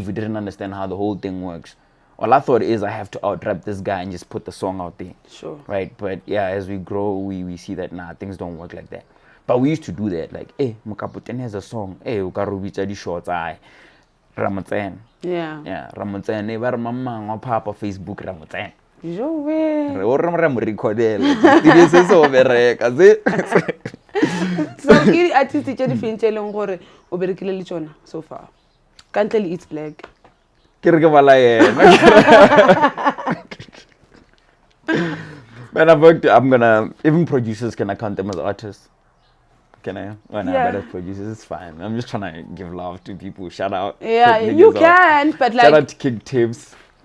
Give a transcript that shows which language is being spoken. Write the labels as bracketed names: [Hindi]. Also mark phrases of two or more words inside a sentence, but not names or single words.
[English] We didn't understand how the whole thing works. All I thought is I have to out-rap this guy and just put the song out there. Sure. Right? But yeah, as we grow, we see that, things don't work like that. But we used to do that. Like, hey, Mukaputen has a song. Hey, Ukarubicha di shorts. Ramatsen. Yeah. Yeah, Ramatsen. Never mama papa Facebook Ramatsen. Joe. [Tswana] So ke artist tse di fintseleng gore o berekile le tsona [English] so far. Can't tell It's Black. [Tswana] Ke re ke bala yena. [English] Man, I'm gonna, even producers, can I count them as artists? Can I? Well, no, but as producers, it's fine. I'm just trying to give love to people. Shout out. Yeah, you can, but like. Shout out to King Tips.